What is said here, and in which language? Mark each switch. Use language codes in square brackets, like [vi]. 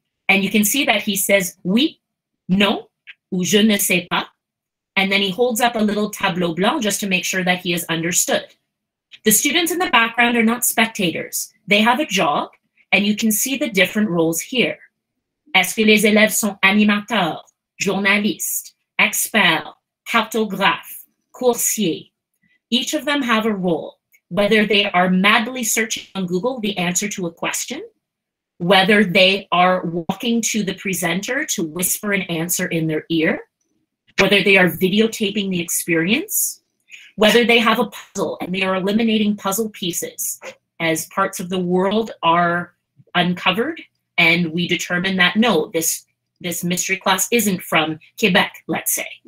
[en] And you can see that he says [fr] oui, non, ou je ne sais pas. [en] And then he holds up a little [fr] tableau blanc [en] just to make sure that he is understood. The students in the background are not spectators. They have a job, and you can see the different roles here. [fr] Est-ce que les élèves sont animateurs, journalistes, experts, cartographes, coursiers? [en] Each of them have a role, whether they are madly searching on Google the answer to a question, whether they are walking to the presenter to whisper an answer in their ear, whether they are videotaping the experience, whether they have a puzzle and they are eliminating puzzle pieces as parts of the world are uncovered, and we determine that, no, this mystery class isn't from Quebec, let's say.